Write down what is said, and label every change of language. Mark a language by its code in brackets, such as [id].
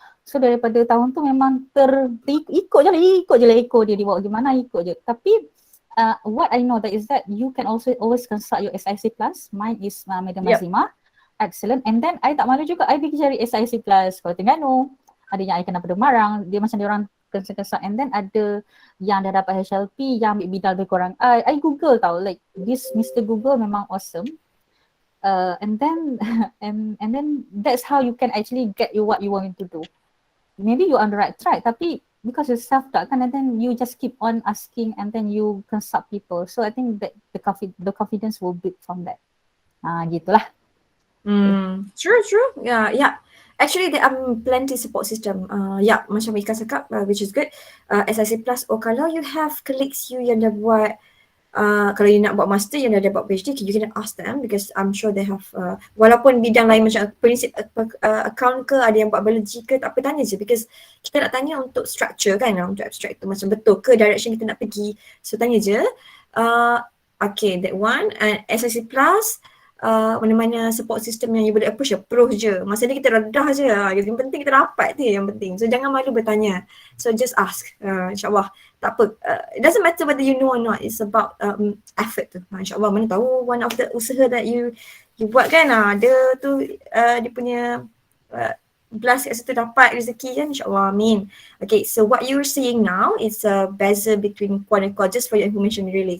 [ms] So daripada tahun tu memang ikut je lah dia bawa gimana ikut je. [en] Tapi what I know that is that you can also always consult your SIC plus. Mine is Madam Mazima. Excellent. And then I [ms] tak malu juga, I pergi cari [en] SIC plus Kuala Terengganu. [ms] Ada yang I kenal pada Marang, dia macam dia orang kesal-kesal. And then ada yang dah dapat HLP, yang ambil bidang lebih kurang. [en] I Google tau, like this Mr. Google memang awesome. And then and then that's how you can actually get you what you want to do. Maybe you're on the right track, tapi because you're self-taught kan, and then you just keep on asking and then you consult people. So I think that the confidence will build from that. [ms] Gitulah. [en] True. Yeah. Actually, there are plenty support system. [ms] Macam Ika cakap, [en] which is good. [ms] SIC plus, kalau you have colleagues you yang dah buat, kalau you nak buat master, yang dah buat PhD, [en] you can ask them because I'm sure they have, [ms] walaupun bidang lain macam prinsip account ke, ada yang buat biology ke, tak apa, tanya je because kita nak tanya untuk structure kan, untuk abstract tu macam betul ke direction kita nak pergi. So tanya je. Okay, that one. SIC plus, mana-mana support system yang you boleh approach je. Masa ni kita redah je. Yang penting kita dapat tu yang penting. So jangan malu bertanya. [en] So just ask. InsyaAllah. [ms] Tak apa. [en] It doesn't matter whether you know or not. It's about effort tu. InsyaAllah [ms] mana tahu [en] one of the usaha that you buat kan. [ms] Dia tu dia punya blast kat situ dapat rezeki kan. InsyaAllah. Amin. [en] Okay, so what you're seeing now is a beza between quad and quad, just for your information really.